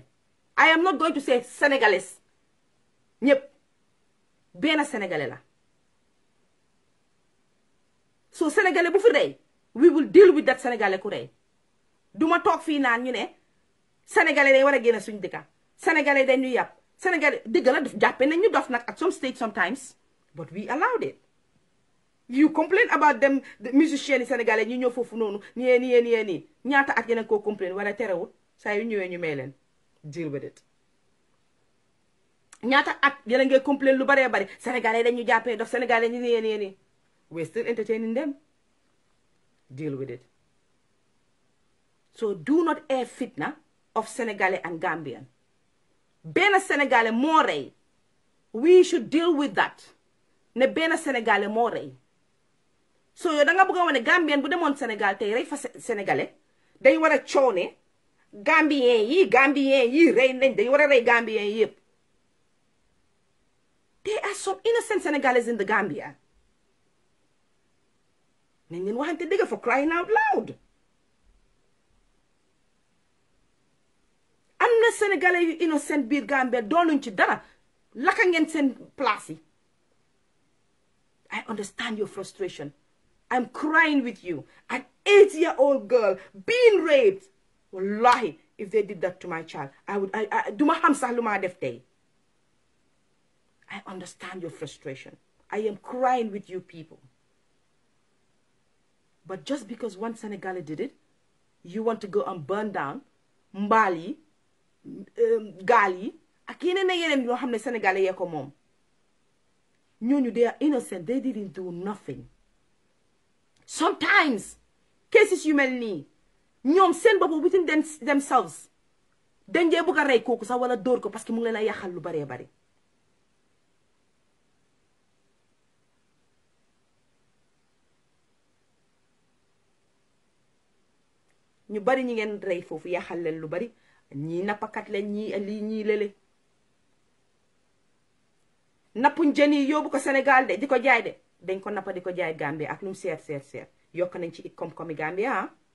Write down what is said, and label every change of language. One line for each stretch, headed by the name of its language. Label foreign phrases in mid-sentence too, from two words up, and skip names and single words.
English: I am not going to say
Wolof: sénégalais ñëpp benn sénégalais la. so sénégalais bu fi rey
English: we will deal with that
Wolof: sénégalais ku rey duma toog fii naan ñu ne sénégalais day war a génn suñu dëkka sénégalais dañuy yàpp sénégalais dëgg la jàppe nañ ñu dof nag
English: at some stage sometimes but we allowed it. You complain about them
Wolof: the musiciens yi sénégalais ñu ñëw foofu noonu nii ñaata at yeneen koo complain wala terewul saa yu ñëwee ñu may leen
English: deal with it.
Wolof: ñaata at yeneen ngay complain lu baree bari sénégalais dañu jàppee dof sénégalais ñu nii
English: we're still entertaining them. Deal with it. So do not air fitna of Senegalese and Gambian.
Wolof: Bena Senegalese moo rey.
English: We should deal with that.
Wolof: Ne bena Senegalese moo rey. So yow da nga bëgg a wane Gambian bu demoon Sénégal tey rey fa Sénégalais dañ war a coone Gambien yi rey nañ dañ war a rey Gambien yi yëpp.
English: There are some innocent Senegalese in the Gambia.
Wolof: nañ leen waxante dëgg
English: for crying out loud.
Wolof: am na sénégalais yu innocent biir Gambia doonuñ ci dara laka ngeen seen place yi.
English: I understand your frustration. I'm crying with you. An 8-year-old girl being raped. Wallahi, if they did that to my child,
Wolof: duma xam sax lu ma def tey.
English: I understand your frustration. I am crying with you people. But just because one Senegalese did it, you want to go and burn down Mbali, Gali,
Wolof: ak yeneen yoo xam ne Sénégalais yee ko moom.
English: ñooñu they are innocent, they didn't do nothing. Sometimes cases
Wolof: yu mel nii ñoom seen bopp within themselves dañ dee bëgg a rey kooku sax wala dóor ko parce que mu ngi leen a yàqal lu baree bari. ñu bari ñi ngeen rey foofu yàqal leen lu bari ñii nappakat leen ñii lii ñii lele nappuñ jën yi yóbbu ko Sénégal de di ko jaay de dañ ko nappa di ko jaay Gambia ak lu mu seer yokk nañ ci koom-koomi Gambia ah.